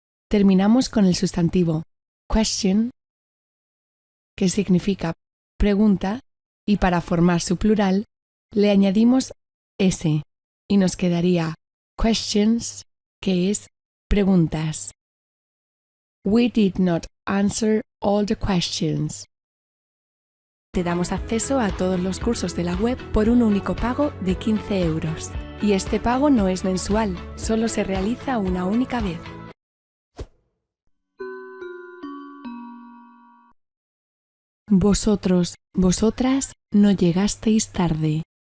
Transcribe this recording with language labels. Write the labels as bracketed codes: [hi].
[es] Terminamos con el sustantivo question, que significa pregunta, y para formar su plural, le añadimos s, y nos quedaría questions, que es preguntas. [en] We did not answer all the questions. [es] Te damos acceso a todos los cursos de la web por un único pago de 15 euros. Y este pago no es mensual, solo se realiza una única vez. Vosotros, vosotras, no llegasteis tarde.